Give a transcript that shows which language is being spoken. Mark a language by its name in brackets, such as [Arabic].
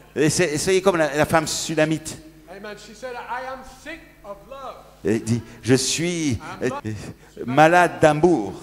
[French] Et soyez comme la femme sulamite. [English] Amen. She said, I am sick of love. [French] Elle dit, je suis malade d'amour.